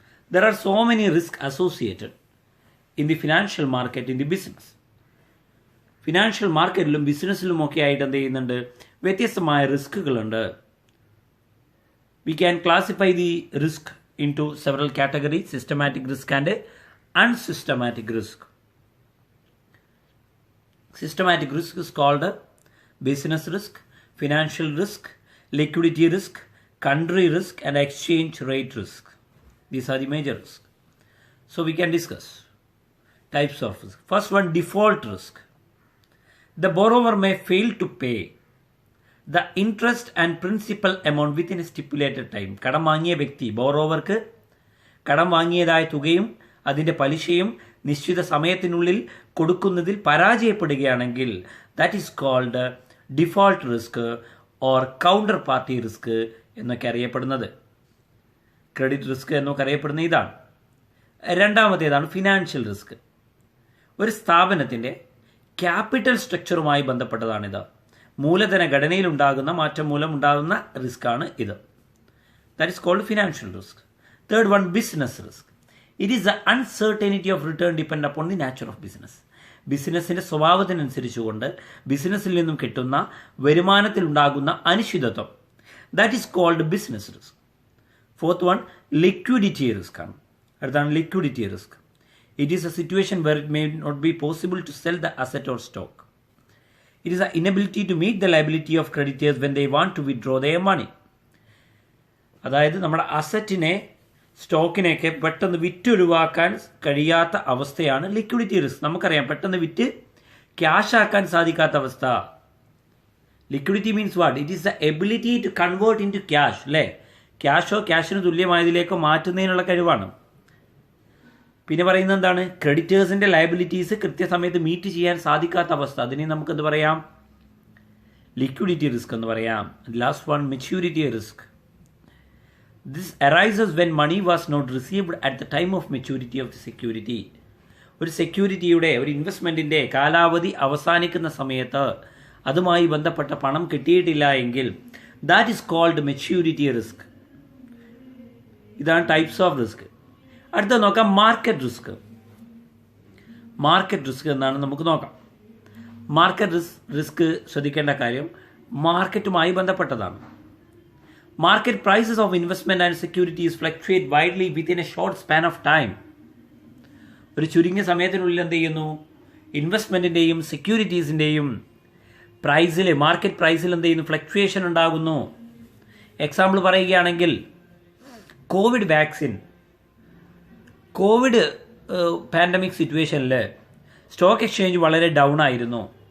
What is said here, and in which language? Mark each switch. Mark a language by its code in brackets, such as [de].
[en] There are so many risk associated in the financial market, in the business. [ml] Financial മാർക്കറ്റിലും ബിസിനസ്സിലും ഒക്കെ ആയിട്ട് എന്ത് ചെയ്യുന്നുണ്ട്, വ്യത്യസ്തമായ റിസ്കുകളുണ്ട്. [en] We can classify the risk into several categories: systematic risk and unsystematic risk. Systematic risk is called business risk, financial risk, liquidity risk, country risk, and exchange rate risk. These are the major risks. So we can discuss types of risk. First one, default risk. The borrower may fail to pay the interest and principal amount within a stipulated time. [ml] കടം വാങ്ങിയ വ്യക്തി, ബോറോവർക്ക് കടം വാങ്ങിയതായ തുകയും അതിൻ്റെ പലിശയും നിശ്ചിത സമയത്തിനുള്ളിൽ കൊടുക്കുന്നതിൽ പരാജയപ്പെടുകയാണെങ്കിൽ [en] that is called default risk or counter party risk [ml] എന്നൊക്കെ അറിയപ്പെടുന്നത്. ക്രെഡിറ്റ് റിസ്ക് എന്നൊക്കെ അറിയപ്പെടുന്ന ഇതാണ്. രണ്ടാമത്തേതാണ് ഫിനാൻഷ്യൽ റിസ്ക്. ഒരു സ്ഥാപനത്തിൻ്റെ ക്യാപിറ്റൽ സ്ട്രക്ചറുമായി ബന്ധപ്പെട്ടതാണിത്. മൂലധന ഘടനയിൽ ഉണ്ടാകുന്ന മാറ്റം മൂലം ഉണ്ടാകുന്ന റിസ്ക്കാണ് ഇത്. [en] That is called financial risk. Third one, business risk. It is the uncertainty of return depend upon the nature of business. [ml] ബിസിനസ്സിന്റെ സ്വഭാവത്തിനനുസരിച്ചുകൊണ്ട് ബിസിനസ്സിൽ നിന്നും കിട്ടുന്ന വരുമാനത്തിൽ ഉണ്ടാകുന്ന അനിശ്ചിതത്വം, [en] That is called business risk. Fourth one, [ml] liquidity risk ആണ്. അടുത്താണ് liquidity risk. [en] It is a situation where it may not be possible to sell the asset or stock. It is a inability to meet the liability of creditors when they want to withdraw their money. [ml] അതായത് നമ്മുടെ അസറ്റിനെ, സ്റ്റോക്കിനെയൊക്കെ പെട്ടെന്ന് വിറ്റൊഴിവാക്കാൻ കഴിയാത്ത അവസ്ഥയാണ് liquidity risk. നമുക്കറിയാം, പെട്ടെന്ന് വിറ്റ് cash ആക്കാൻ സാധിക്കാത്ത അവസ്ഥ. [en] Liquidity means what? It is the ability to convert into cash, [ml] അല്ലേ? ക്യാഷോ ക്യാഷിന് തുല്യമായതിലേക്കോ മാറ്റുന്നതിനുള്ള കഴിവാണ്. പിന്നെ പറയുന്നത് എന്താണ്? ക്രെഡിറ്റേഴ്സിന്റെ ലയബിലിറ്റീസ് കൃത്യസമയത്ത് മീറ്റ് ചെയ്യാൻ സാധിക്കാത്ത അവസ്ഥ. അതിനെ നമുക്ക് എന്ത് പറയാം? ലിക്വിഡിറ്റി റിസ്ക് എന്ന് പറയാം. [en] Last one, maturity risk. This arises when money was not received at the time of maturity of the security. [ml] ഒരു സെക്യൂരിറ്റിയുടെ, ഒരു ഇൻവെസ്റ്റ്മെന്റിന്റെ കാലാവധി അവസാനിക്കുന്ന സമയത്ത് അതുമായി ബന്ധപ്പെട്ട പണം കിട്ടിയിട്ടില്ല എങ്കിൽ [en] That is called maturity risk. [ml] ഇതാണ് ടൈപ്സ് ഓഫ് റിസ്ക്. അടുത്ത നോക്കാം മാർക്കറ്റ് റിസ്ക്. മാർക്കറ്റ് റിസ്ക് എന്നാണ് നമുക്ക് നോക്കാം. മാർക്കറ്റ് റിസ്ക് ശ്രദ്ധിക്കേണ്ട കാര്യം മാർക്കറ്റുമായി ബന്ധപ്പെട്ടതാണ്. [en] Market prices of investment and securities fluctuate widely within a short span of time. [ml] ഒരു ചുരുങ്ങിയ സമയത്തിനുള്ളിൽ എന്ത് ചെയ്യുന്നു? ഇൻവെസ്റ്റ്മെന്റിന്റെയും സെക്യൂരിറ്റീസിന്റെയും പ്രൈസിൽ, മാർക്കറ്റ് പ്രൈസിൽ എന്ത് ചെയ്യുന്നു? ഫ്ലക്ച്വേഷൻ ഉണ്ടാകുന്നു. എക്സാമ്പിൾ പറയുകയാണെങ്കിൽ, കോവിഡ് വാക്സിൻ കോവിഡ് പാൻഡമിക് സിറ്റുവേഷനിൽ സ്റ്റോക്ക് എക്സ്ചേഞ്ച് വളരെ ഡൗൺ ആയിരുന്നു.